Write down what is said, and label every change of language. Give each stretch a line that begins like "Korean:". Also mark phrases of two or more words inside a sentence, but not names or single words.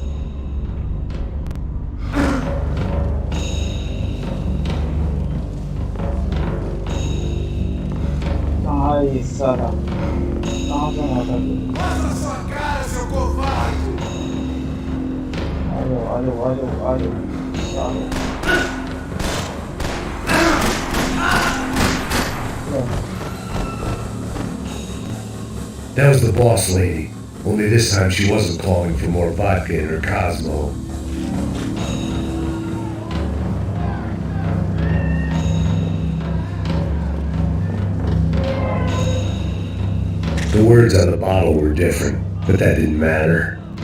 Hindi: कहाँ है ये साला? कहाँ से आता है?
Portuguese: Mostra sua cara, seu covarde!
Hindi: आजो सालो.
English: That was the boss lady. Only this time she wasn't calling for more vodka in her Cosmo. The words on the bottle were different, but that didn't matter.